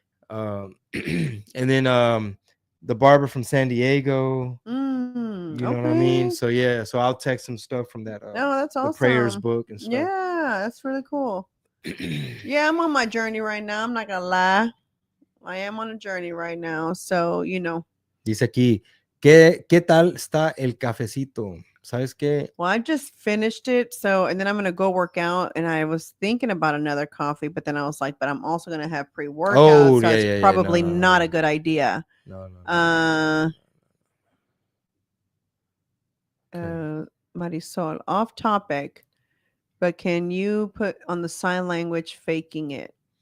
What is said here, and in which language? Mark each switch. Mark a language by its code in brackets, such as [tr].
[en] And then the barber from San Diego, you know what I mean? So yeah, so I'll text some stuff from that. That's awesome. The prayers book and stuff. Yeah, that's really cool. Yeah, I'm on my journey right now. I'm not gonna lie, I am on a journey right now. So [es] Dice aquí, ¿qué tal está el cafecito? ¿Sabes qué? [en] Well, I just finished it, and then I'm gonna go work out, and I was thinking about another coffee, but then I was like, but I'm also gonna have pre-workout, so it's probably not a good idea. No. Marisol, off topic, but can you put on the sign language faking it?